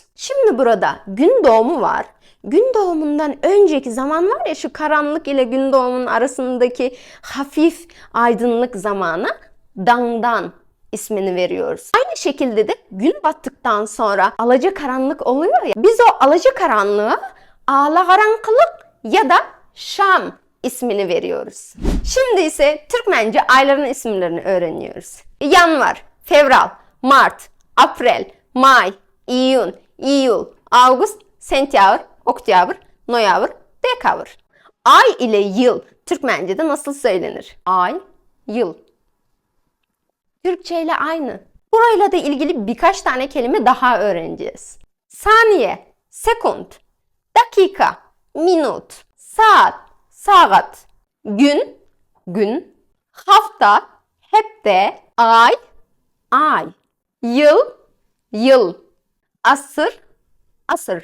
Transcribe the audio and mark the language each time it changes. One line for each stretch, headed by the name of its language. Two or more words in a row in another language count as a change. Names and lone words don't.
Turkish: Şimdi burada gün doğumu var. Gün doğumundan önceki zaman var ya, şu karanlık ile gün doğumunun arasındaki hafif aydınlık zamana dangdan ismini veriyoruz. Aynı şekilde de gün battıktan sonra alacakaranlık oluyor ya. Biz o alacakaranlığa alakaranlık ya da şam ismini veriyoruz. Şimdi ise Türkmence ayların isimlerini öğreniyoruz.
Turkmen: Yanvar, Fevral, Mart, April, May, İyun, İyul, Ağustos, Sentyabr, Oktyabr, Noyabr, Dekabr.
Turkish: Ay ile yıl Türkmence'de nasıl söylenir? Ay, yıl. Türkçe ile aynı. Burayla da ilgili birkaç tane kelime daha öğreneceğiz. Saniye, sekund, dakika, minut, saat, saat, gün, gün, hafta, hafta, ay, ay, yıl, yıl, asır, asır.